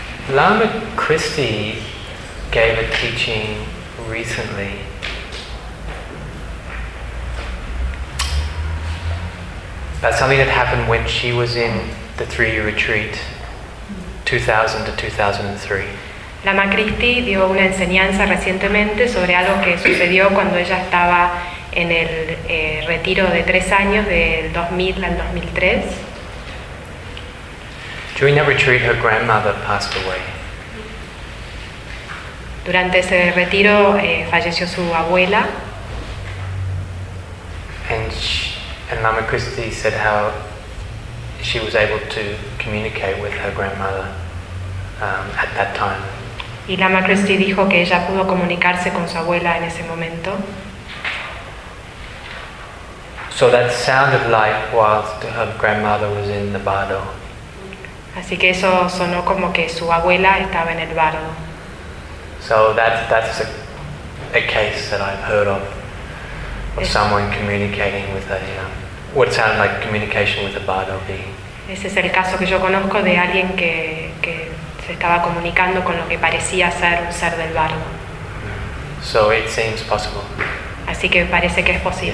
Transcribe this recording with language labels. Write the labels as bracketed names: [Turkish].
[English] Lama Christie gave a teaching recently. About something that happened when she was in the three-year retreat, 2000 to 2003. [Spanish] Lama Christie dio una enseñanza recientemente sobre algo que sucedió cuando ella estaba en el retiro de 3 años, del 2000 al 2003. [English] During that retreat, her grandmother passed away. [Spanish] Durante ese retiro falleció su abuela. [English] And Lama Christie said how she was able to communicate with her grandmother at that time. [Spanish] Y Lama Christie dijo que ella pudo comunicarse con su abuela en ese momento. [English] So that sounded like whilst her grandmother was in the bardo. [Spanish] Así que eso sonó como que su abuela estaba en el bardo. [English] So that's a case that I've heard of es, someone communicating with a what sounded like communication with a bardo being. [Spanish] Ese es el caso que yo conozco de alguien que se estaba comunicando con lo que parecía ser un ser del bardo. [English] So it seems possible. [Spanish] Así que parece que es posible.